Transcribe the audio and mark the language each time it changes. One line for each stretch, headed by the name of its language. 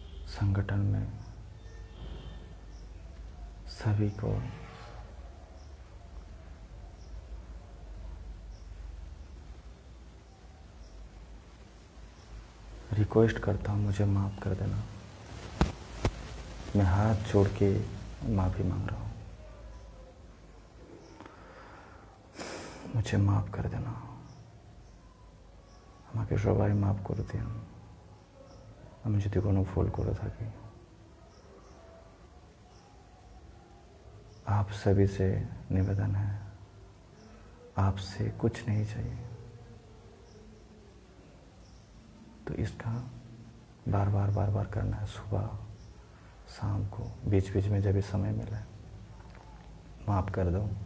Hindi: संगठन में सभी को रिक्वेस्ट करता हूँ, मुझे माफ़ कर देना। मैं हाथ जोड़ के माफ़ी मांग रहा हूँ, मुझे माफ़ कर देना।
Bangla: আমাকে সবাই মাফ করে দিন, আমি যদি কোনো ভুল করে থাকি।
Hindi: आप सभी से निवेदन है, आपसे कुछ नहीं चाहिए, तो इसका बार बार करना है। सुबह शाम को, बीच बीच में जब भी समय मिले माफ़ कर दो।